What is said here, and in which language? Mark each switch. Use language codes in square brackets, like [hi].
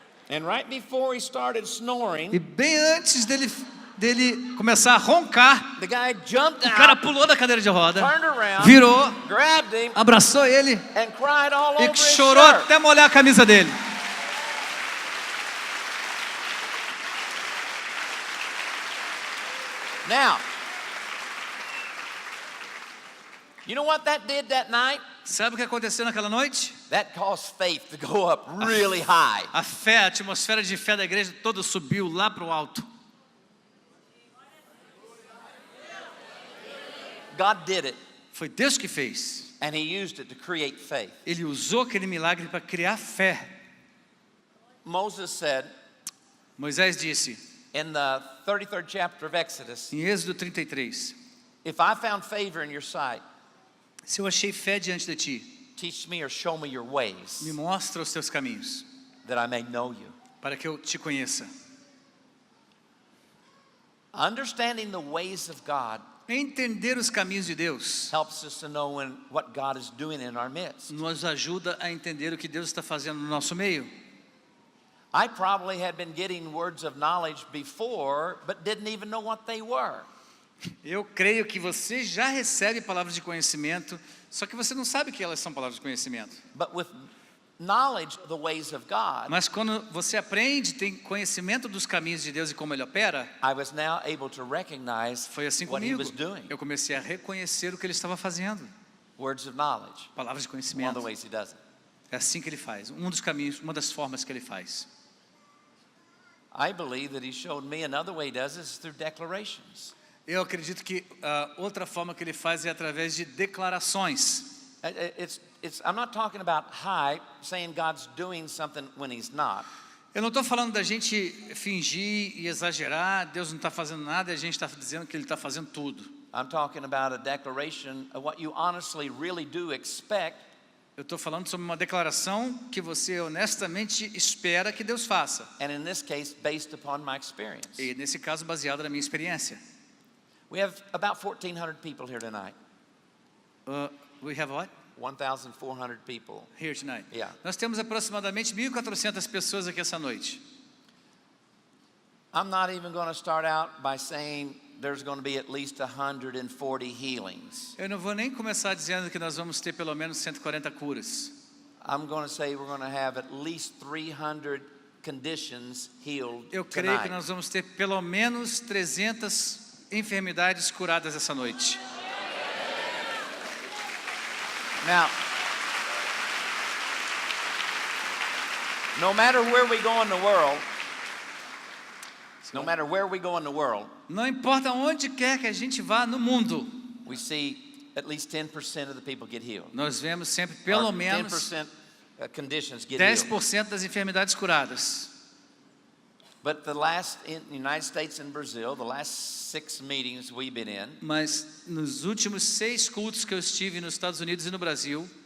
[en] And right before he started snoring, [pt] E bem antes dele começar a roncar, [en] the guy jumped [pt] o cara [en] out, [pt] pulou da cadeira de roda, [en] turned around, [pt] virou, [en] grabbed him, [pt] abraçou ele [en] and cried all over [pt] e [en] his [pt] chorou [en] shirt. [pt] até molhar a camisa dele. [en] Now, you know what that did that night? [pt] Sabe o que aconteceu naquela noite? [en] That caused faith to go up really high. [pt] A fé, a atmosfera de fé da igreja toda subiu lá para o alto. [en] God did it, [pt] Foi Deus que fez. [en] and he used it to create faith. [pt] Ele usou aquele milagre para criar fé. [en] Moses said [pt] Moisés disse, [en] in the 33rd chapter of Exodus, [pt] em Êxodo 33, [en] if I found favor in your sight, [pt] se eu achei fé diante de ti, [en] teach me or show me your ways, [pt] me mostra os teus caminhos, [en] that I may know you. [pt] para que eu te conheça. [en] Understanding the ways of God [pt] Entender os caminhos de Deus [en] helps us to know what God is doing in our midst. [pt] nos ajuda a entender o que Deus está fazendo no nosso meio. [en] I probably had been getting words of knowledge before, but didn't even know what they were. [pt] Eu creio que você já recebe palavras de conhecimento, só que você não sabe que elas são palavras de conhecimento. [en] But with knowledge of the ways of God, [pt] Mas quando você aprende, tem conhecimento dos caminhos de Deus e como Ele opera, [en] I was now able to recognize [pt] foi assim [en] what he [pt] comigo. [en] was doing. [pt] Eu comecei a reconhecer o que Ele estava fazendo. [en] Words of knowledge, [pt] Palavras de [en] one of [pt] conhecimento. [en] the ways he does it. [pt] É assim que Ele faz. Um dos caminhos, uma das formas que Ele faz. [en] I believe that he showed me another way he does it is through declarations. [pt] Eu acredito que outra forma que Ele faz é através de declarações. [en] I'm not talking about hype, saying God's doing something when he's not. [pt] Eu não estou falando da gente fingir e exagerar, Deus não está fazendo nada e a gente está dizendo que Ele está fazendo tudo. [en] I'm talking about a declaration of what you honestly really do expect. [pt] Eu estou falando sobre uma declaração que você honestamente espera que Deus faça. [en] And in this case, based upon my experience. [pt] E nesse caso, baseado na minha experiência. [en] We have about 1,400 people here tonight. We have what? 1,400 people. Here tonight. Yeah. [pt] Nós temos aproximadamente 1.400 pessoas aqui essa noite. [en] I'm not even going to start out by saying there's going to be at least 140 healings. [pt] Eu não vou nem começar dizendo que nós vamos ter pelo menos 140 curas. [en] I'm going to say we're going to have at least 300 conditions healed [pt] Eu creio que [en] tonight. [pt] nós vamos ter pelo menos 300 enfermidades curadas essa noite. [en] Now, no matter where we go in the world, no matter where we go in the world, [pt] Não importa onde quer que a gente vá no mundo, [en] we see at least 10% of the people get healed. [pt] nós vemos sempre pelo [en] Or [pt] menos [en] 10% conditions get healed. [pt] 10% das enfermidades curadas. [en] But the last, in the United States and Brazil, the last 6 meetings we've been in, [pt] Mas nos últimos 6 cultos que eu estive nos Estados Unidos e no Brasil,